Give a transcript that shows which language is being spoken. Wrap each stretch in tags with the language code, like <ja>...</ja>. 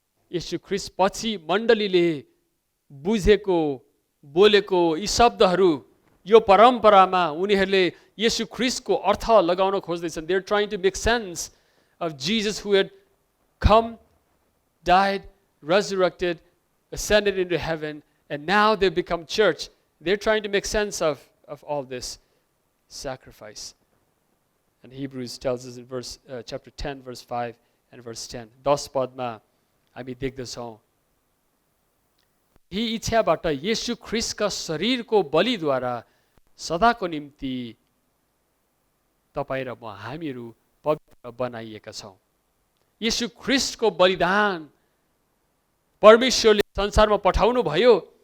<ne>येशू ख्रिस्ट पछि मण्डलीले बुझेको, बोलेको यी शब्दहरू, यो परम्परामा उनीहरूले येशू ख्रिस्टको अर्थ लगाउन खोज्दैछन्।</ne> <en>They are trying to make sense of Jesus who had come, died, resurrected, ascended into heaven, and now they've become church. They're trying to make sense of all this sacrifice. And Hebrews tells us in chapter 10, verse 5 and verse 10.</en> <ne>10 पदमा हामी देख्दछौँ, यी इच्छाबाट येशू ख्रिस्टका शरीरको बलिद्वारा सदाको निम्ति तपाईँ र म हामीहरू पवित्र बनाइएका छौँ। येशू ख्रीष्टको बलिदान परमेश्वरले संसारमा पठाउनु भयो।</ne>